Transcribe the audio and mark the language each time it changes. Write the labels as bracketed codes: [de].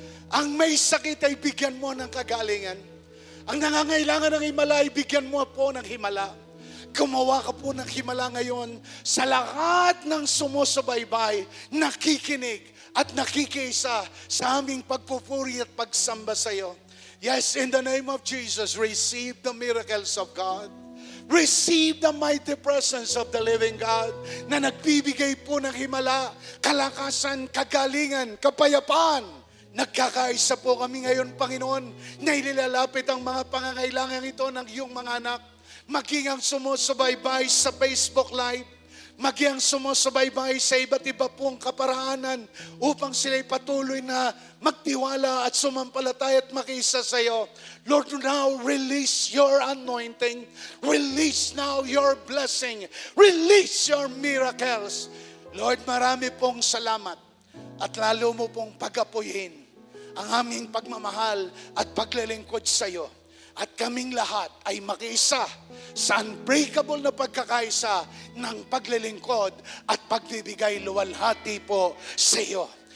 [tl] Ang may sakit ay bigyan mo ng kagalingan. Ang nangangailangan ng himala ay bigyan mo po ng himala. Gumawa ka po ng himala ngayon sa lahat ng sumusubaybay, nakikinig at nakikiisa sa aming pagpupuri at pagsamba sa iyo. [en] Yes, in the name of Jesus, receive the miracles of God. Receive the mighty presence of the living God [tl] na nagbibigay po ng himala, kalakasan, kagalingan, kapayapaan. Nagkakaisa po kami ngayon, Panginoon, na inilalapit ang mga pangangailangan ito ng iyong mga anak. Maging ang sumusubaybay sa Facebook Live, maging ang sumusubaybay sa iba't iba pong kaparaanan upang sila'y patuloy na magtiwala at sumampalataya at makiisa sa iyo. [en] Lord, now release your anointing. Release now your blessing. Release your miracles. [tl] Lord, marami pong salamat at lalo mo pong pag-apuyin ang aming pagmamahal at paglilingkod sa iyo. At kaming lahat ay makiisa sa unbreakable na pagkakaisa ng paglilingkod at pagbibigay luwalhati po sa iyo.